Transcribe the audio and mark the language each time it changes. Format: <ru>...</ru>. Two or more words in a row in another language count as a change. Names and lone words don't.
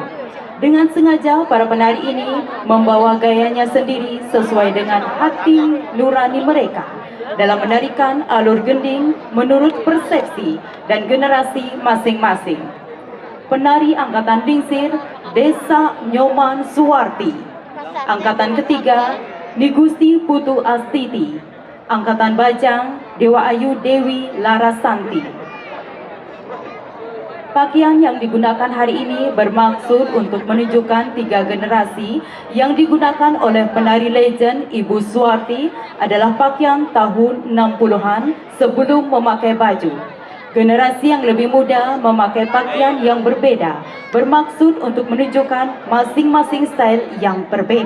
<id>Dengan sengaja para penari ini membawa gayanya sendiri sesuai dengan hati nurani mereka dalam menarikan alur gending menurut persepsi dan generasi masing-masing. Penari Angkatan Lingsir Desa Nyoman Suwarti, Angkatan ketiga Nigusti Putu Astiti, Angkatan Bajang Dewa Ayu Dewi Larasanti. Pakaian yang digunakan hari ini bermaksud untuk menunjukkan 3 generasi yang digunakan oleh penari legend Ibu Suwarti adalah pakaian tahun 60-an sebelum memakai baju. Generasi yang lebih muda memakai pakaian yang berbeda, bermaksud untuk menunjukkan masing-masing style yang berbeda.</id>